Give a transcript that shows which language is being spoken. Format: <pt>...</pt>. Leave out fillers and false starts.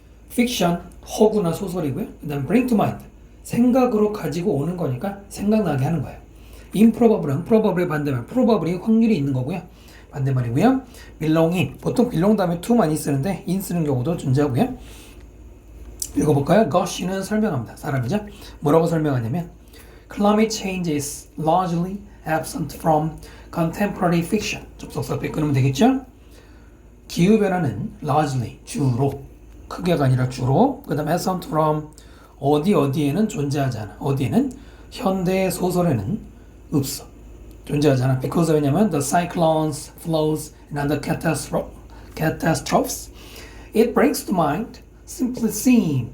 <ko>fiction 허구나 소설이고요. 그다음 bring to mind 생각으로 가지고 오는 거니까 생각나게 하는 거예요. improbable은 probable의 반대말 probably 확률이 있는 거고요. 반대말이고요. belonging 보통 belong 다음에 to 많이 쓰는데 in 쓰는 경우도 존재하고요. 읽어볼까요? Gush는 설명합니다. 사람이죠. 뭐라고 설명하냐면</ko> <en>climate change is largely absent from contemporary fiction.</en> <ko>접속사 앞에 끊으면 되겠죠? 기후변화는 largely 주로 크게가 아니라 주로 그 다음에 absent from 어디에는 존재하지 않아. 어디에는 현대 소설에는 없어. 존재하지 않아.</ko> <en>Because 왜냐면 the cyclones, flows, and other catastrophes it brings to mind simply seem.</en>